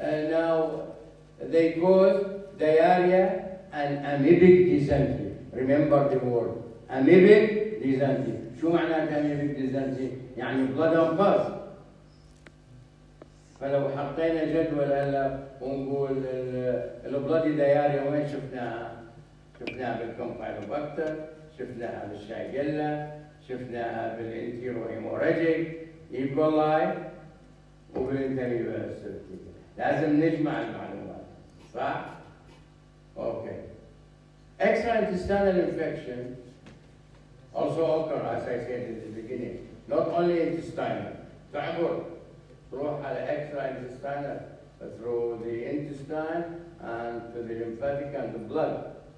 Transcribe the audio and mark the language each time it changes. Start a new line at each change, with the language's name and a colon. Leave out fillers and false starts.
English: Now they cause diarrhea and amoebic dysentery. Remember the word amoebic dysentery.
Arabic: شو معنى
English: amoebic dysentery؟
Arabic: يعني
English: blood and pus.
Arabic: فلو حطينا جدول هلا ونقول البلادي دياريا وين شفناها؟ شفناها بالكومبايلوباكتر، شفناها بالشايجيلا، شفناها بالانتيرو هيموراجيك ايكولاي وبالانتاميبا هيستوليتيكا. لازم نجمع المعلومات، صح؟ اوكي.
English: Extra-intestinal infection also occur, as I said in the beginning, not only intestinal.
Arabic: تعبر تروح على extra-intestinal
English: through the intestine and to the lymphatic and the blood.